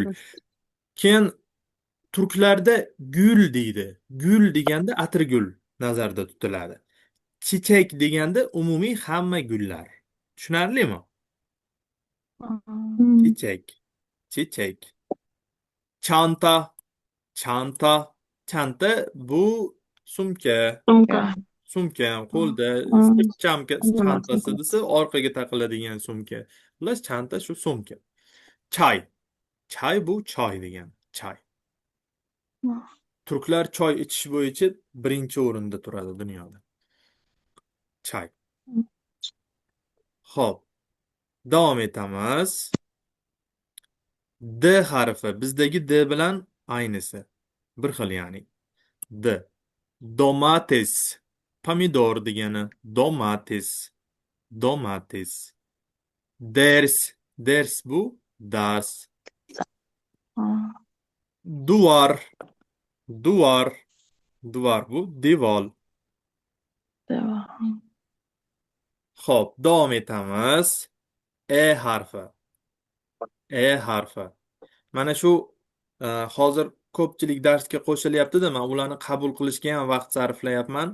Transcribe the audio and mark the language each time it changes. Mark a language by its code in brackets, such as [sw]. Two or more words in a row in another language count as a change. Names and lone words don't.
[uz] Keyin turklarda gul deydi. Gul deganda atirgul nazarda tutiladi. Chechak deganda umumiy hamma gullar. Tushunarlimi? Chechak, chechak. Çanta, çanta. Çanta bu sumka. Sumka. Sumka ham qo'lda, Hmm. sirt chantasi Nima? desa, orqaga taqiladigan sumka. Xullas, chanta shu sumka. Chay. Chay bu choy degan. Chay. Turklar choy ichish bo'yicha birinchi o'rinda turadi dunyoda. Chay. Xo'p, davom etamiz. D harfi bizdagi D bilan aynisi. Bir xil ya'ni. D. Domates. Pomidor degani. Domates. Domates. Ders. Ders bu dars. Duvar. Duvar. Duvar bu devor. Xo'p, davom etamiz. E harfi. E harfi. Mana shu hozir ko'pchilik darsga qo'shilyapti-da, men ularni qabul qilishga ham vaqt sarflayapman.